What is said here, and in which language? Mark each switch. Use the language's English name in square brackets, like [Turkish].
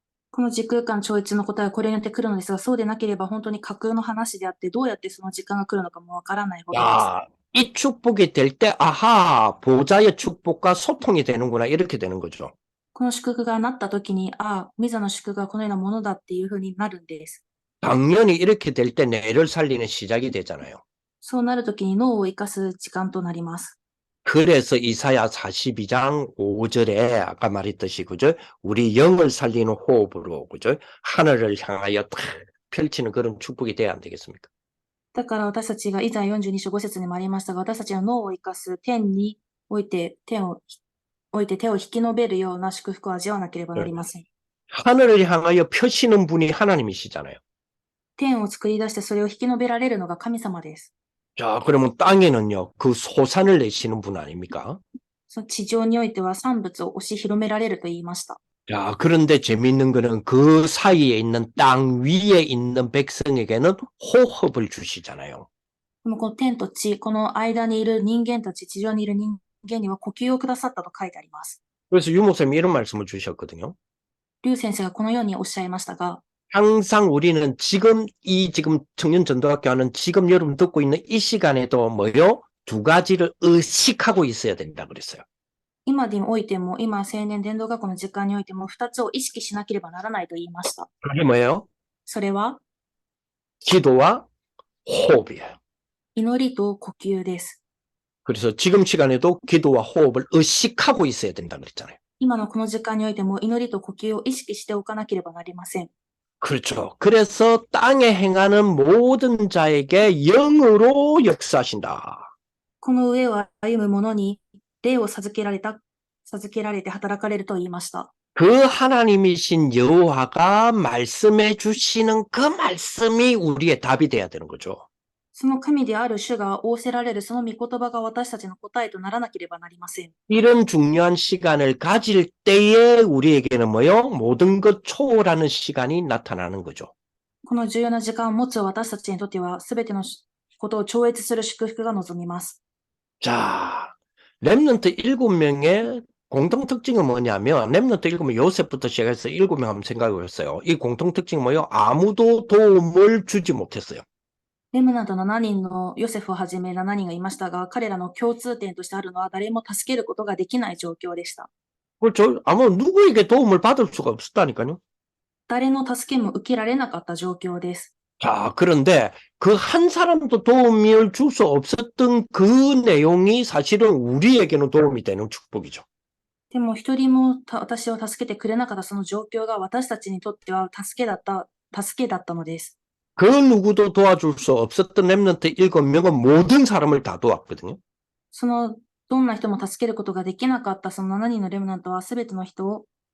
[Japanese] この時空間超越の答えはこれによって来るのですが、そうでなければ本当に架空の話であって、どうやってその時間が来るのかもわからないほどです。 [Korean] 야, 이 축복이 될 때, 아하, 보좌의 축복과 소통이 되는구나, 이렇게 되는 거죠. [Japanese] この祝福がなった時に、ミザの祝福がこのようなものだっていうふうになるんです。 [Korean] 당연히 이렇게 될 때 뇌를 살리는 시작이 되잖아요. [Japanese] そうなる時に脳を生かす時間となります。 [Korean] 그래서 이사야 42장 5절에 아까 말했듯이, 그죠? 우리 영을 살리는 호흡으로, 그죠? 하늘을 향하여 탁 펼치는 그런 축복이 돼야 안 되겠습니까? [Japanese] だから私たちが以前42章5節にもありましたが、私たちの脳を生かす天において手を引き伸べるような祝福を味わわなければなりません。 [Korean] 하늘을 향하여 펴시는 분이 하나님이시잖아요. [Japanese] 天を作り出してそれを引き伸べられるのが神様です。 [Korean] 자, 그러면 땅에는요, 그 소산을 내시는 분 아닙니까? [Japanese] その地上においては産物を押し広められると言いました。 [Korean] 자, 그런데 재밌는 거는 그 사이에 있는 땅 위에 있는 백성에게는 호흡을 주시잖아요. [Japanese] でもこの天と地、この間にいる人間たち、地上にいる人間には呼吸をくださったと書いてあります。 [Korean] 그래서 유목사님이 이런 말씀을 주셨거든요. [Japanese] 劉先生がこのようにおっしゃいましたが、 [Korean] 항상 우리는 지금 청년 전도학교 하는 지금 여러분 듣고 있는 이 시간에도 뭐요? 두 가지를 의식하고 있어야 된다 그랬어요. [Japanese] 今においても、今青年伝道学校の時間においても、2つを意識しなければならないと言いました。 [Korean] 그게 뭐예요? [Japanese] それは、 [Korean] 기도와 호흡이에요. [Japanese] 祈りと呼吸です。 [Korean] 그래서 지금 시간에도 기도와 호흡을 의식하고 있어야 된다 그랬잖아요. [Japanese] 今のこの時間においても、祈りと呼吸を意識しておかなければなりません。 [Korean] 그렇죠. 그래서 땅에 행하는 모든 자에게 영으로 역사하신다. [Japanese] この上を歩む者に、霊を授けられて働かれると言いました。 [Korean] 그 하나님이신 여호와가 말씀해 주시는 그 말씀이 우리의 답이 돼야 되는 거죠. [Japanese] その神である主が仰せられるその御言葉が私たちの答えとならなければなりません。 [Korean] 이런 중요한 시간을 가질 때에 우리에게는 뭐요? 모든 것 초월하는 시간이 나타나는 거죠. [Japanese] この重要な時間を持つ私たちにとっては、すべてのことを超越する祝福が望みます。 [Korean] 자, 렘넌트 7명의 공통 특징은 뭐냐면 렘넌트 7명 요셉부터 시작해서 7명 한번 생각해 보셨어요. 이 공통 특징은 뭐예요? 아무도 도움을 주지 못했어요. [Japanese] レムナント7人のヨセフをはじめ7人がいましたが、彼らの共通点としてあるのは誰も助けることができない状況でした。 [Korean] 그렇죠? 아무 누구에게 도움을 받을 수가 없었다니까요. [Japanese] 誰の助けも受けられなかった状況です。 [Korean] 자, 그런데 그 한 사람도 도움을 줄 수 없었던 그 내용이 사실은 우리에게는 도움이 되는 축복이죠. [Japanese] でも一人も私を助けてくれなかったその状況が私たちにとっては助けだったのです。 [Korean] 그 누구도 도와줄 수 없었던 렘넌트 7명은 모든 사람을 다 도왔거든요. [Japanese] そのどんな人も助けることができなかったその7人のレムナントはすべての人を